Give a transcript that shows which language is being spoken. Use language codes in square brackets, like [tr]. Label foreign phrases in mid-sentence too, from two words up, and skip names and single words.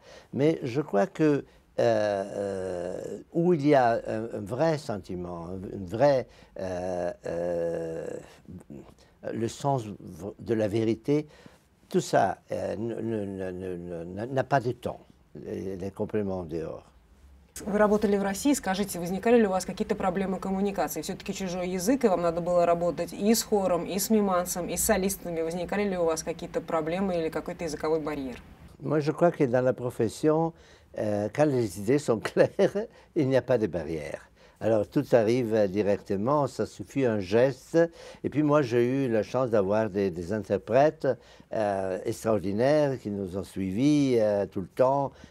[fr] Mais je crois que où il y a un vrai sentiment, le sens de la vérité, tout ça n'a pas de temps. Les compléments dehors. [ru] Вы работали в России, скажите, возникали ли у вас какие-то проблемы коммуникации? Все-таки чужой язык, и вам надо было работать и с хором, и с мимансом, и с солистами. Возникали ли у вас какие-то проблемы или какой-то языковой барьер? [fr] Moi, je crois que dans la profession, quand les idées sont claires, il n'y a pas de barrière. Alors tout arrive directement, ça suffit un geste. Et puis moi j'ai eu la chance d'avoir des interprètes extraordinaires qui nous ont suivis tout le temps.